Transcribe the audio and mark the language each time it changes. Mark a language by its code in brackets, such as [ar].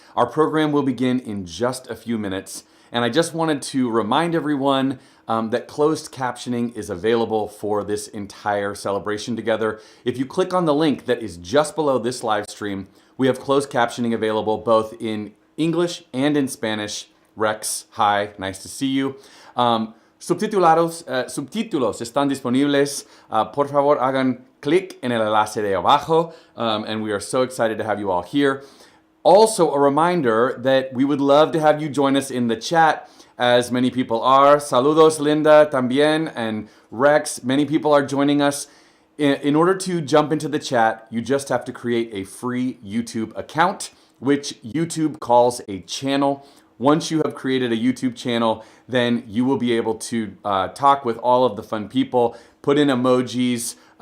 [en] Our program will begin in just a few minutes, and I just wanted to remind everyone that closed captioning is available for this entire celebration together. If you click on the link that is just below this live stream, we have closed captioning available both in English and in Spanish. Rex, hi, nice to see you. [es] Subtítulos están disponibles. Por favor, hagan clic en el enlace de abajo, [en] and we are so excited to have you all here. Also, a reminder that we would love to have you join us in the chat, as many people are. [es] Saludos, Linda, también, and Rex. [en] Many people are joining us. In order to jump into the chat, you just have to create a free YouTube account, which YouTube calls a channel. Once you have created a YouTube channel, then you will be able to talk with all of the fun people, put in emojis.